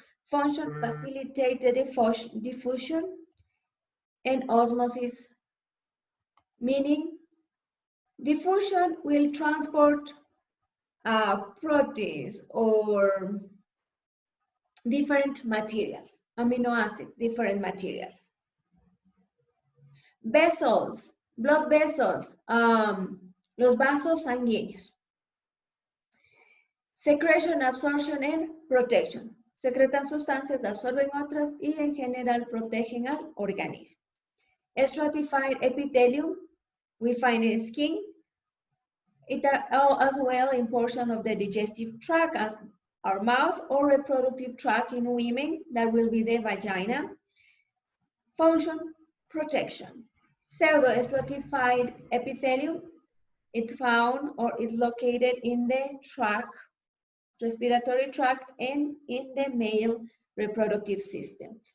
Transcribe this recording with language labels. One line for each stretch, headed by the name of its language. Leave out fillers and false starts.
English: Function, facilitate the diffusion and osmosis, meaning diffusion will transport proteins or different materials, amino acids, different materials. Vessels, blood vessels,
Spanish: los vasos sanguíneos.
English: Secretion, absorption, and protection.
Spanish: Secretan sustancias, absorben otras y en general protegen al organismo.
English: Stratified epithelium, we find in skin. It as well in portion of the digestive tract, as our mouth, or reproductive tract in women, that will be the vagina. Function, protection. Pseudo-stratified epithelium, it's found or is located in the tract, respiratory tract, and in the male reproductive system.